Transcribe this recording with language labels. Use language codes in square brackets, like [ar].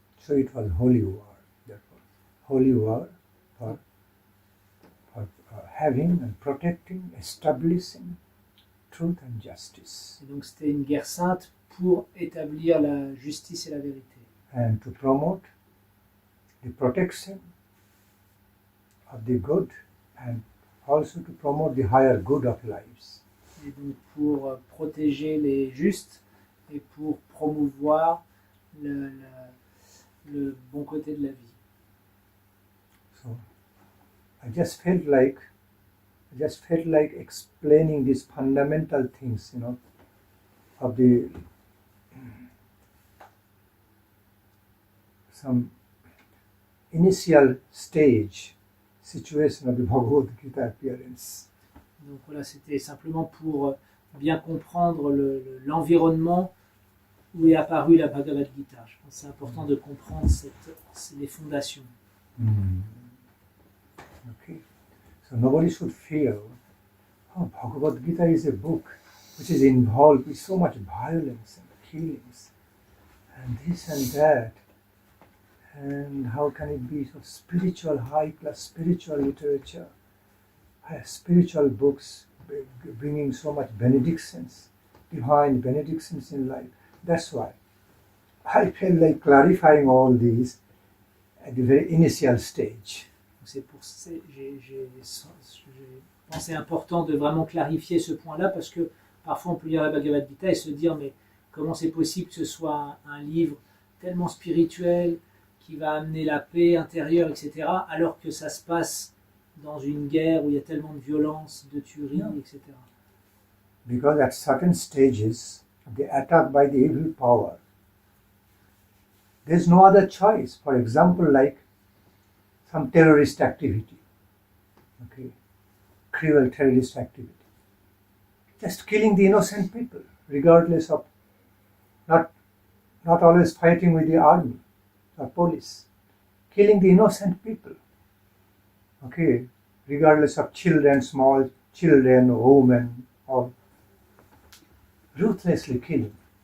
[en] So it was holy war, therefore. Holy war for having and protecting, establishing truth and justice. [fr] Et donc c'était une guerre sainte pour établir la justice et la vérité. [en] And to promote the protection of the good and also to promote the higher good of lives. [fr] Et donc pour protéger les justes et pour promouvoir le bon côté de la vie. [en] So I just felt like explaining these fundamental things, of the some initial stage situation of the Bhagavad-gita appearance. [fr] Donc voilà, c'était simplement pour bien comprendre l'environnement où est apparue la Bhagavad-gita. Je pense que c'est important de comprendre les fondations. [en] Okay. So nobody should feel, Bhagavad-gita is a book which is involved with so much violence and killings and this and that. And how can it be so spiritual, high-class spiritual literature, spiritual books bringing so much benedictions, divine benedictions in life? That's why I felt like clarifying all these at the very initial stage. [fr] C'est pour ça que j'ai pensé important de vraiment clarifier ce point-là, parce que parfois on peut lire la Bhagavad-gita et se dire mais comment c'est possible que ce soit un livre tellement spirituel, qui va amener la paix intérieure, etc., alors que ça se passe dans une guerre où il y a tellement de violence, de tuerie, etc. [en] Because at certain stages of the attack by the evil power, there's no other choice. For example, like some terrorist activity, okay, cruel terrorist activity, just killing the innocent people, regardless of not always fighting with the army or police, killing the innocent people, okay, regardless of children, small children, women, or ruthlessly killing.